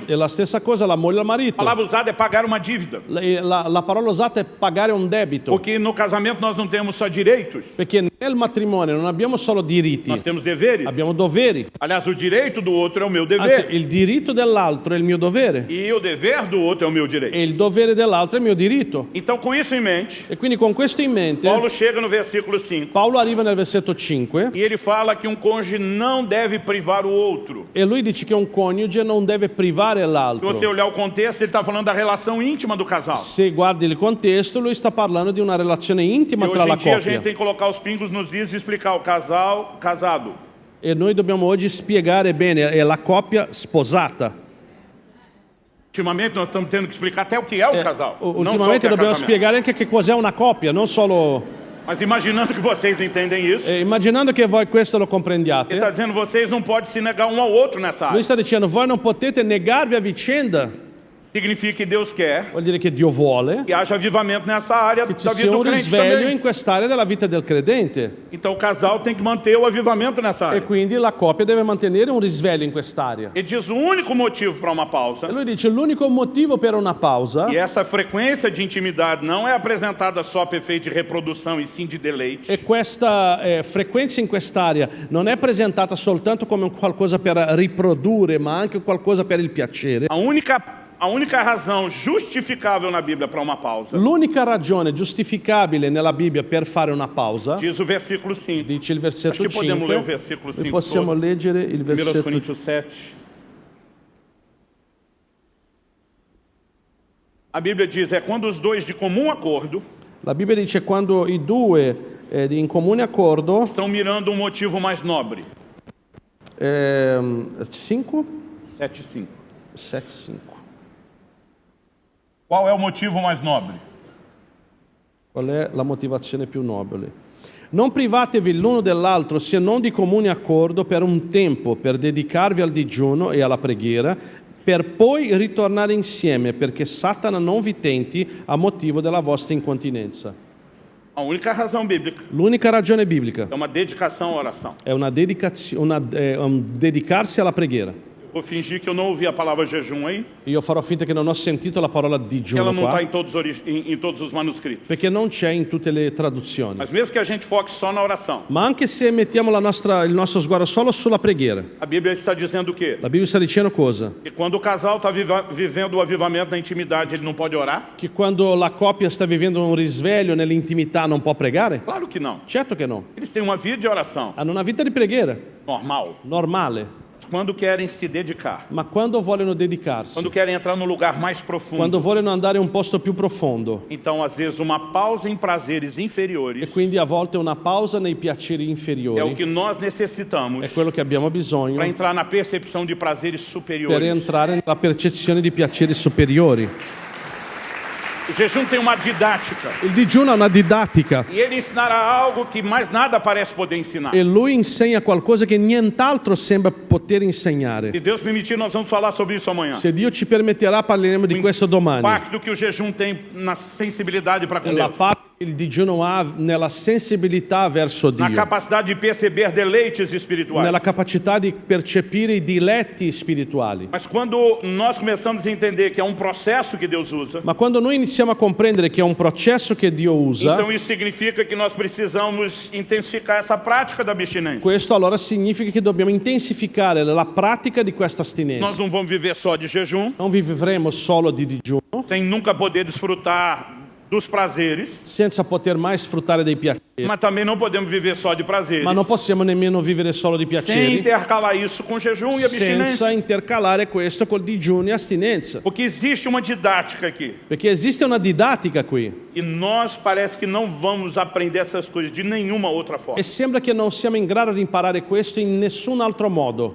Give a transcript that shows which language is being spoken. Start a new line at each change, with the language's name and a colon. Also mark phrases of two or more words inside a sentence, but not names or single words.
Italian: E la stessa cosa la moglie al
Portuguese: A
Italian: marito.
Portuguese: palavra usada é pagar uma dívida.
Italian: La parola usata è pagare un debito,
Portuguese: Porque no casamento nós não temos só direitos,
Italian: perché nel matrimonio non abbiamo solo diritti,
Portuguese: nós temos deveres.
Italian: abbiamo doveri.
Portuguese: Aliás, o direito do outro é o meu
Italian: Anzi,
Portuguese: dever.
Italian: il diritto dell'altro è il mio dovere
Portuguese: E o dever do outro é o meu direito.
Italian: e il dovere dell'altro è il mio diritto.
Portuguese: Então, com isso em mente,
Italian: E quindi con questo in mente,
Portuguese: Paulo chega no versículo 5
Italian: Paolo arriva nel versetto 5
Portuguese: e ele fala que um cônjuge não deve privar o outro.
Italian: e lui dice che un coniuge non deve privare
Portuguese: Se
Italian: l'altro.
Portuguese: você olhar o contexto, ele está falando da relação íntima do casal.
Italian: Se guardi il contesto, lui sta parlando di una relazione
Portuguese: E
Italian: intima
Portuguese: hoje
Italian: tra la
Portuguese: em dia a gente
Italian: coppia.
Portuguese: tem que colocar os pingos nos is e explicar o casal casado.
Italian: E noi dobbiamo oggi spiegare bene, è la coppia sposata.
Portuguese: Ultimamente nós estamos tendo que explicar até o que é o casal. Não só o que
Italian: Ultimamente
Portuguese: é
Italian: dobbiamo
Portuguese: casamento.
Italian: spiegare anche che cos'è una coppia, non solo...
Portuguese: Mas imaginando que vocês entendem isso,
Italian: Immaginando che voi questo lo
Portuguese: ele
Italian: comprendiate,
Portuguese: está dizendo vocês não podem se negar um ao outro nessa
Italian: lui
Portuguese: área.
Italian: sta dicendo voi non potete negarvi a vicenda,
Portuguese: Significa que Deus quer
Italian: vuol dire che Dio vuole
Portuguese: que haja avivamento nessa área
Italian: che ci
Portuguese: da vida
Italian: sia
Portuguese: do
Italian: un
Portuguese: crente
Italian: risveglio
Portuguese: também.
Italian: in quest'area della vita del credente
Portuguese: Então o casal tem que manter o avivamento nessa
Italian: e
Portuguese: área.
Italian: quindi la coppia deve mantenere un risveglio in quest'area.
Portuguese: Ele diz o único motivo para uma pausa,
Italian: E lui dice l'unico motivo per una pausa
Portuguese: e essa frequência de intimidade não é apresentada só per efeito de reprodução e sim de deleite.
Italian: e questa frequenza in quest'area non è presentata soltanto come un qualcosa per riprodurre, ma anche qualcosa per il piacere.
Portuguese: A única razão justificável na Bíblia para uma pausa,
Italian: L'unica ragione giustificabile nella Bibbia per fare una pausa,
Portuguese: diz o versículo 5.
Italian: dice il
Portuguese: Acho
Italian: versetto
Portuguese: que podemos ler o
Italian: 5,
Portuguese: versículo
Italian: e
Portuguese: 5
Italian: possiamo
Portuguese: todo.
Italian: leggere il
Portuguese: 1
Italian: versetto
Portuguese: Coríntios 7. A Bíblia diz, é quando os dois de comum acordo
Italian: La Bibbia dice quando i due in comune accordo,
Portuguese: estão mirando um motivo mais nobre.
Italian: 5? 7:5. 7, 5.
Portuguese: Qual é o motivo mais nobre?
Italian: Qual è la motivazione più nobile? Non privatevi l'uno dell'altro se non di comune accordo per un tempo, per dedicarvi al digiuno e alla preghiera, per poi ritornare insieme, perché Satana non vi tenti a motivo della vostra incontinenza.
Portuguese: A única razão bíblica
Italian: L'unica ragione biblica
Portuguese: é uma dedicação à oração.
Italian: è un dedicarsi alla preghiera.
Portuguese: Vou fingir que eu não ouvi a palavra jejum aí,
Italian: Io farò finta che non ho sentito la parola
Portuguese: que ela
Italian: digiuno
Portuguese: não está
Italian: qua,
Portuguese: em todos os manuscritos.
Italian: perché non c'è in tutte le traduzioni.
Portuguese: Mas mesmo que a gente foque só na oração,
Italian: Ma anche se mettiamo il nostro sguardo solo sulla preghiera,
Portuguese: a Bíblia está dizendo o quê?
Italian: la Bibbia sta dicendo cosa?
Portuguese: Que quando o casal está vivendo o avivamento na intimidade, ele não pode orar?
Italian: Che quando la coppia sta vivendo un risveglio nell'intimità non può pregare?
Portuguese: Claro que não.
Italian: Certo che no.
Portuguese: Eles têm uma vida de oração
Italian: Hanno una vita di preghiera
Portuguese: normal.
Italian: normale,
Portuguese: Quando querem se dedicar,
Italian: ma quando vogliono dedicarsi,
Portuguese: quando querem entrar num lugar mais profundo,
Italian: quando vogliono andare in un posto più profondo,
Portuguese: então às vezes uma pausa em prazeres
Italian: e
Portuguese: inferiores
Italian: quindi a volte una pausa nei piaceri
Portuguese: é o
Italian: inferiori
Portuguese: que nós necessitamos
Italian: è quello che abbiamo bisogno
Portuguese: para entrar na percepção de prazeres
Italian: per
Portuguese: superiores.
Italian: entrare nella percezione di piaceri superiori.
Portuguese: O jejum tem uma didática
Italian: Il digiuno ha una didattica
Portuguese: e ele ensinará algo que mais nada parece poder ensinar.
Italian: e lui insegna qualcosa che nient'altro sembra poter insegnare.
Portuguese: Se Deus permitir, nós vamos falar sobre isso amanhã.
Italian: Se Dio ci permetterà parleremo di questo
Portuguese: O
Italian: domani.
Portuguese: impacto que o jejum tem na sensibilidade para com
Italian: La
Portuguese: Deus,
Italian: parte che il digiuno ha nella sensibilità verso
Portuguese: na
Italian: Dio,
Portuguese: capacidade de perceber deleites espirituais.
Italian: nella capacità di percepire i diletti spirituali.
Portuguese: Mas quando nós começamos a entender que é um processo que Deus usa,
Italian: Ma quando noi iniziamo a comprendere che è un processo che Dio usa,
Portuguese: então isso significa que nós precisamos intensificar essa prática da abstinência.
Italian: questo allora significa che dobbiamo intensificare la pratica di questa
Portuguese: Nós
Italian: astinenza.
Portuguese: não vamos viver só de jejum,
Italian: Non vivremo solo di digiuno,
Portuguese: sem nunca poder desfrutar dos prazeres,
Italian: senza poter mai sfruttare dei piaceri,
Portuguese: mas também não podemos viver só de prazeres,
Italian: ma non possiamo nemmeno vivere solo di
Portuguese: sem
Italian: piaceri,
Portuguese: intercalar isso com jejum e abstinência.
Italian: senza intercalare questo col digiuno e astinenza.
Portuguese: Porque existe uma didática aqui.
Italian: Perché esiste una didattica qui
Portuguese: E nós parece que não vamos aprender essas coisas de nenhuma outra forma.
Italian: e sembra che non siamo in grado di imparare questo in nessun altro modo.